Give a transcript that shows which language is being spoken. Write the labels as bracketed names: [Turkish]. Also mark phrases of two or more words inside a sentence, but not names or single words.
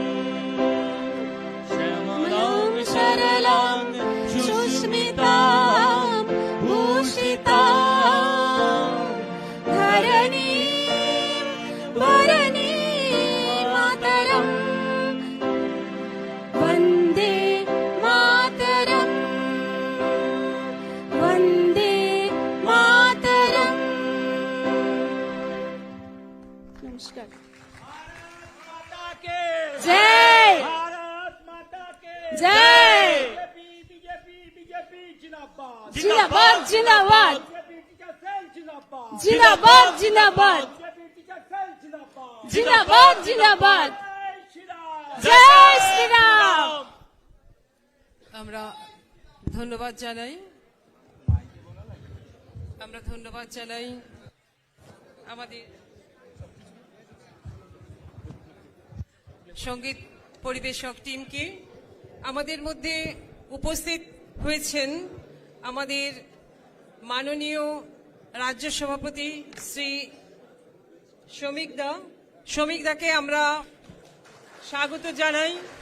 [Sanskrit] श्यामलां सरलां सुस्मितां भूषितां धरणीं वरणीं मातरम्, वन्दे मातरम्, वन्दे मातरम्। [Hindi] नमस्कार। जय भारत माता के जय। बीजेपी बीजेपी जिंदाबाद जिंदाबाद जिंदाबाद बीजेपी टीचर सेल जिंदाबाद जिंदाबाद जिंदाबाद बीजेपी टीचर सेल जिंदाबाद जिंदाबाद जिंदाबाद। जय श्री राम जय श्री राम। [Bangla] আমরা ধন্যবাদ জানাই আমাদের সঙ্গীত পরিবেশক টিমকে। আমাদের মধ্যে উপস্থিত হয়েছেন আমাদের মাননীয় রাজ্য সভাপতি শ্রী শমিক দাকে আমরা স্বাগত জানাই।